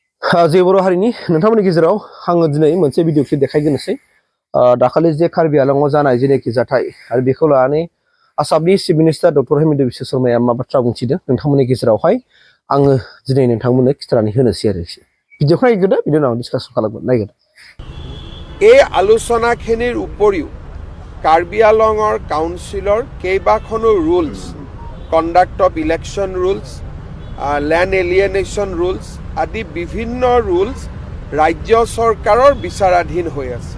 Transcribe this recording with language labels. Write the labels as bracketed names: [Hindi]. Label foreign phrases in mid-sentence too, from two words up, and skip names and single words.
[Bodo] जे बर' हारिनि नोंथांमोननि गेजेराव आङो दिनै मोनसे भिडिअ क्लिप देखायग्रोनोसै दाखालि जे कार्बि आंलंआव जानाय जेनाखि जाथाय आरो बेखौ लानानै आसामनि [English] chief minister [Bodo] डक्टर हेमन्त बिश्व शर्माया मा बाथ्रा बुंथिदों नोंथांमोननि गेजेरावहाय आङो दिनै नोंथांमोननो खिथानानै होनोसै आरो भिडिअखौ नायग्रोदो बिनि उनाव डिसकासन खालामगोन नायग्रोदो। [Assamese] এই আলোচনাখিনিৰ উপৰিও কাৰ্বি আংলঙৰ কাউন্সিলৰ কেইবাখনো ৰুলছ, [English] conduct of election rules, land alienation rules [Assamese] আদি বিভিন্ন ৰুলছ ৰাজ্য চৰকাৰৰ বিচাৰাধীন হৈ আছে।